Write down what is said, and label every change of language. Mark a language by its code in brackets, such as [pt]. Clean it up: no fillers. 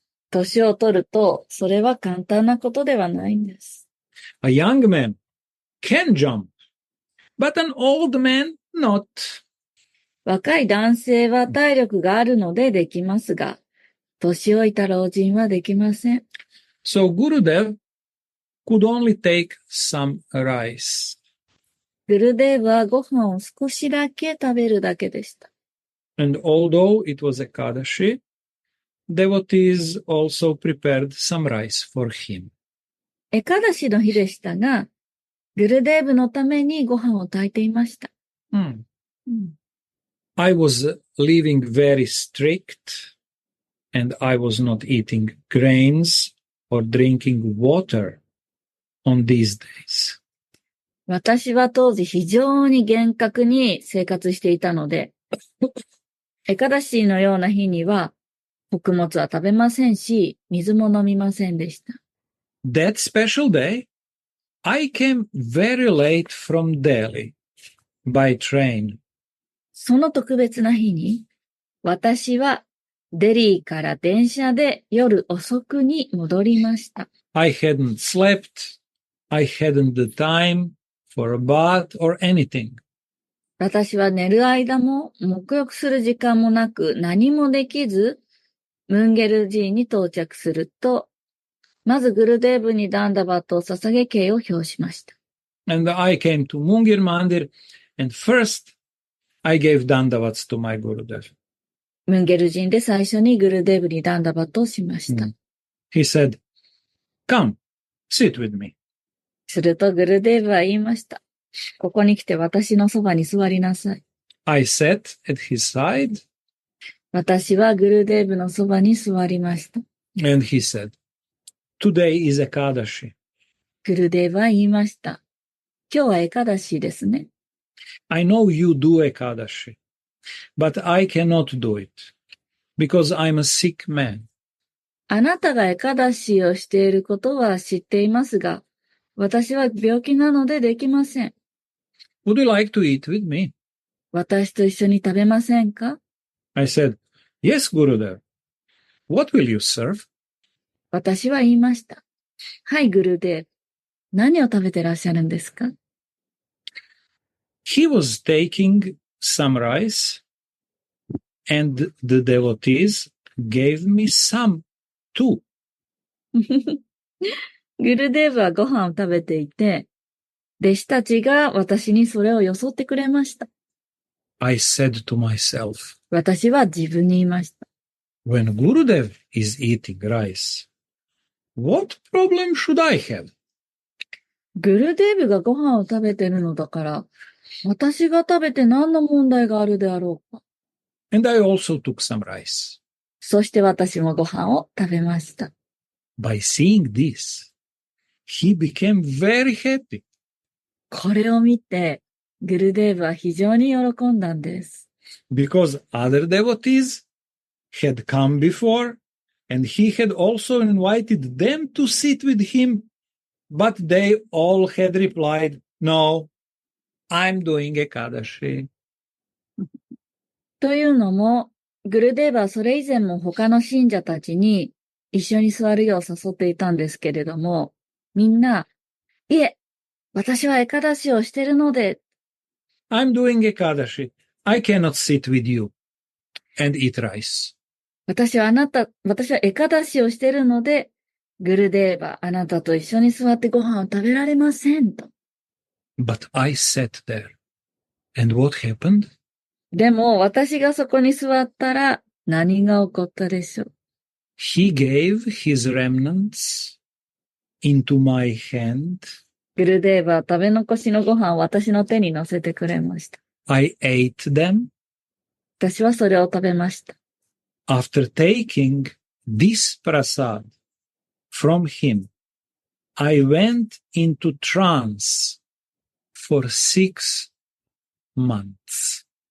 [ja] 年を取ると、それは簡単なことではないんです。 [en] A young man can jump, but an old man not. [ja] 若い男性は体力があるのでできますが、年老いた老人はできません。 [en] So Gurudev could only take some rice. [ja] グルデーブはご飯を少しだけ食べるだけでした。 [en] And although it was Ekadashi, devotees also prepared some rice for him. [ja] エカダシの日でしたが、グルデーブのためにご飯を炊いていました。 [en] I was living very strict, and I was not eating grains or drinking water on these days. [ja] 私は当時非常に厳格に生活していたので、エカダシーのような日には、穀物は食べませんし、水も飲みませんでした。 [en] That special day, I came very late from Delhi by train. [ja] その特別な日に、私はデリーから電車で夜遅くに戻りました。 [en] I hadn't slept. I hadn't the time for a bath or anything. [ja] 私は寝る間も沐浴する時間もなく何もできず、ムンゲル寺院に到着すると、まずグルデーブにダンダバットを捧げ敬を表しました。 [en] And I came to Mungir Mandir, and first I gave dandavats to my Gurudev. [ja] ムンゲル人で最初にグルデーブにダンダバットをしました。 [en] He said, "Come, sit with me." [ja] するとグルデーブは言いました。ここに来て私のそばに座りなさい。 [en] I sat at his side, [ja] 私はグルデーブのそばに座りました。 [en] and he said, "Today is Ekadashi. [ja] グルデーブは言いました。今日はエカダシですね。 [en] I know you do Ekadashi, but I cannot do it, because I'm a sick man." [ja] あなたがエカダシをしていることは知っていますが、私は病気なのでできません。 [en] Would you like to eat with me? [ja] 私と一緒に食べませんか？ [en] I said, "Yes, Gurudev. What will you serve?" [ja] 私は言いました。はい、グルデーブ。何を食べてらっしゃるんですか？ [en] He was taking some rice, and the devotees gave me some too. [ja] グルデーブはご飯を食べていて、弟子たちが私にそれをよそってくれました。 [en] I said to myself, [ja] 私は自分に言いました。 [en] when Gurudev is eating rice, what problem should I have? [ja] グルデーブがご飯を食べてるのだから、私が食べて何の問題があるであろうか。 [en] And I also took some rice. [ja] そして私もご飯を食べました。 [en] By seeing this, he became very happy. [ja] これを見て、グルデーブは非常に喜んだんです。 [en] Because other devotees had come before, and he had also invited them to sit with him, but they all had replied, "No, I'm doing Ekadashi." [ja] というのも、グルデーブはそれ以前も他の信者たちに一緒に座るよう誘っていたんですけれども、みんな、いえ、私はエカダシをしているので、 [en] I'm doing Ekadashi. I cannot sit with you and eat rice. [ja] 私はエカダシをしているので、グルデーバ、あなたと一緒に座ってご飯を食べられませんと。 [en] But I sat there. And what happened? [ja] でも、私がそこに座ったら何が起こったでしょう。 [en] He gave his remnants into my hand. [ja] グルデーバは食べ残しのご飯を私の手に乗せてくれました。 [en] I ate them. [ja] 私はそれを食べました。 [en] After taking this prasad from him, I went into trance for 6 months.